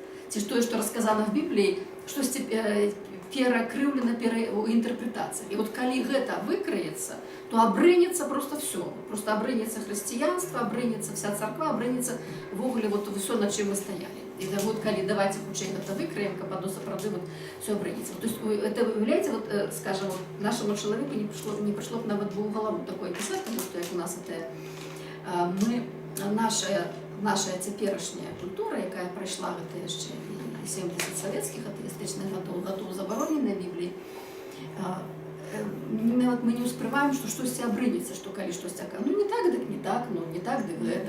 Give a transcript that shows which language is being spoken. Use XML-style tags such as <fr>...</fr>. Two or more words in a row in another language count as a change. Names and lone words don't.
<be>Ці тое, што расказана в Бібліі, штосьці перакрыўлена інтэрпрэтацыя. І вот калі гэта выкраецца, то абрынецца просто все. Просто абрынецца хрысціянства, абрынецца вся царква, абрынецца ввогуле вот все, на чым мы стаялі. І вот калі давайте хутчэй гэта выкраем, каб оно сапраўды вот все абрынецца.</be> <ru>То есть это, выявляете, вот, скажем, вот, нашему человеку не пришло б нават бы в голову такое писать, потому что</ru> <be>як у нас это наша цяперашняя культура, якая прайшла гэта яшчэ 70 савецкіх атэістычных гадоў забароненай Бібліі, нават мы не ўспрымаем, што штосьці абрынецца, што калі штосьці акажа, ну не так, дык не так, ну не так, дык гэтак.</be>